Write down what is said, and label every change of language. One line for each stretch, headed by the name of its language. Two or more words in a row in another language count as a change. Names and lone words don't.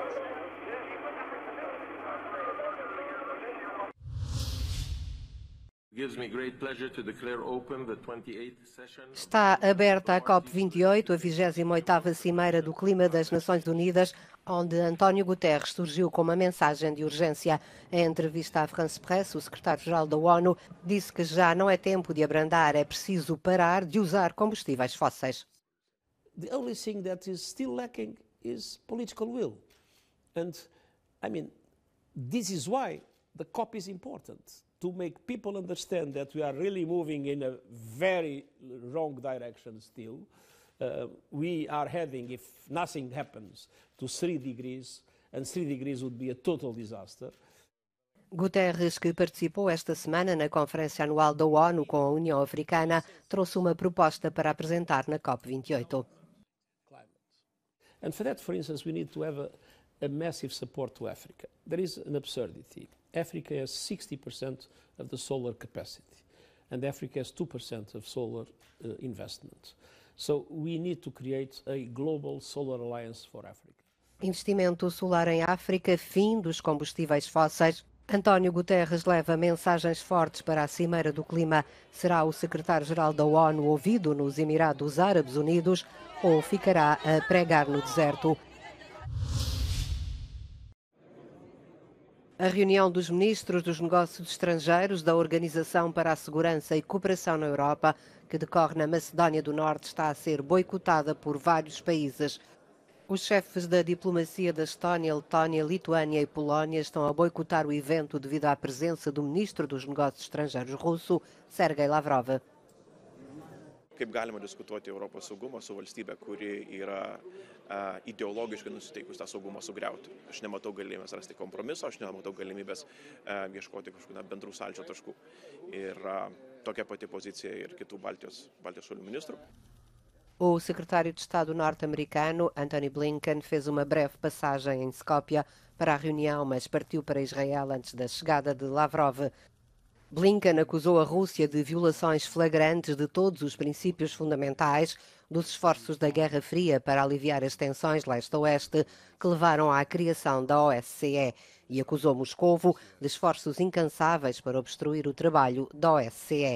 Portuguese: Está aberta a COP28, a 28ª Cimeira do Clima das Nações Unidas, onde António Guterres surgiu com uma mensagem de urgência. Em entrevista à France Presse, o secretário-geral da ONU disse que já não é tempo de abrandar, é preciso parar de usar combustíveis fósseis.
English: The only thing that is still lacking is political will. And I mean, this is why the COP is important. To make people understand that we are really moving in a very wrong direction still. We are heading, if nothing happens, to 3 degrees, and 3 degrees would be a total disaster.
Portuguese: Guterres, que participou esta semana na Conferência Anual da ONU com a União Africana, trouxe uma proposta para apresentar na COP28.
English: And for that, for instance, we need to have a massive support to Africa. There is an absurdity. Africa has 60% of the solar capacity, and Africa has 2% of solar investment. So we need to create a global solar alliance for Africa.
Portuguese: Investimento solar em África, fim dos combustíveis fósseis. António Guterres leva mensagens fortes para a Cimeira do Clima. Será o secretário-geral da ONU ouvido nos Emirados Árabes Unidos ou ficará a pregar no deserto? A reunião dos ministros dos negócios estrangeiros da Organização para a Segurança e Cooperação na Europa, que decorre na Macedónia do Norte, está a ser boicotada por vários países. Os chefes da diplomacia da Estónia, Letónia, Lituânia e Polónia estão a boicotar o evento devido à presença do ministro dos negócios estrangeiros russo, Sergei Lavrov.
Lithuanian: Kaip galima diskutuoti Europos saugumą su valstybe, kuri yra ideologiškai nusiteikus tą saugumą sugriauti. Aš nematau galimybės rasti kompromiso, aš nematau galimybės ieškoti kažkokių bendrų sąlyčio taškų. Ir tokia pati pozicija ir kitų Baltijos šalių ministrų.
Portuguese: O secretário de Estado norte-americano, Antony Blinken, fez uma breve passagem em Skopje para a reunião, mas partiu para Israel antes da chegada de Lavrov. Blinken acusou a Rússia de violações flagrantes de todos os princípios fundamentais dos esforços da Guerra Fria para aliviar as tensões leste-oeste que levaram à criação da OSCE e acusou Moscovo de esforços incansáveis para obstruir o trabalho da OSCE.